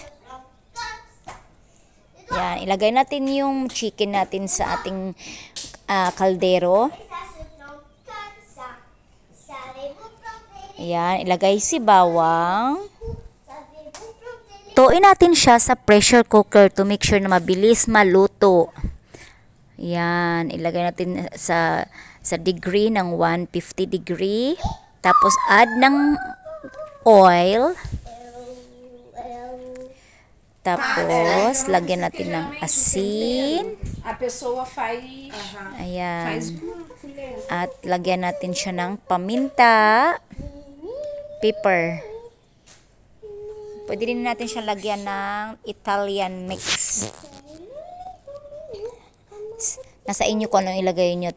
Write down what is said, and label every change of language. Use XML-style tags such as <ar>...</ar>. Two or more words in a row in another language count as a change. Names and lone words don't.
<tl>Yan, ilagay natin yung chicken natin sa ating kaldero. Yan, ilagay si bawang. Tuin natin siya sa pressure cooker</tl> <en>to make sure</en> <tl>na mabilis maluto. Yan, ilagay natin sa degree ng 150 degree. Tapos add ng oil. Tapos, lagyan natin ng asin.</tl> <pt>A pessoa faz...</pt> <tl>Ayan. At lagyan natin siya ng paminta. Pepper. Pwede din natin siya lagyan ng</tl> <en>Italian mix.</en> <tl>Nasa inyo kung anong ilagay nyo.</tl>